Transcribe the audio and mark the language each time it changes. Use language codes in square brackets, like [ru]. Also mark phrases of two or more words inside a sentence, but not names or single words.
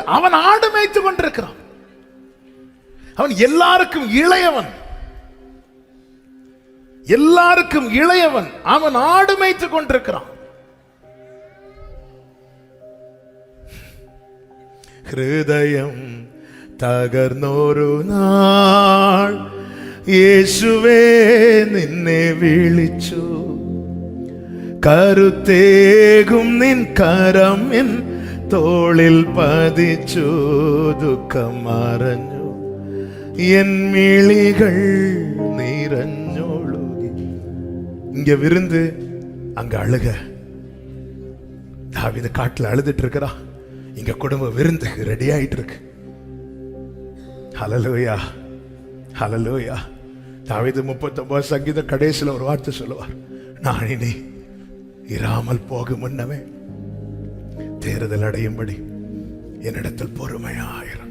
[ta] அவன் ஆடு மேய்த்து கொண்டிருக்கிறான். அவன் எல்லாருக்கும் இளையவன், எல்லாருக்கும் இளையவன். அவன் ஆடு மேய்த்து கொண்டிருக்கிறான். [ml] ஹிருதயம் തകർന്നൊരു നാൾ യേശുവേ നിന്നെ വിളിച്ചു, കരുത്തേകും നിൻ കരം എൻ തോളിൽ പതിച്ചു, ദുഃഖം മറഞ്ഞു എൻ മിഴികൾ നിറഞ്ഞൊഴുകി. [ta] இங்க விருந்து அங்க அழுக. தாவீது காட்டுல அழுதுட்டு இருக்கிறா, இங்க குடும்ப விருந்துக்கு ரெடி ஆயிட்டு இருக்கு. ஹல்லேலூயா, ஹல்லேலூயா. தாவீது 39 சங்கீதம் கடைசியில் ஒரு வார்த்தை சொல்லுவார், நான் இனி இராமல் போகும் முன்னமே தேறுதல் அடையும்படி என்னிடத்தில் பொறுமையாயிரும்.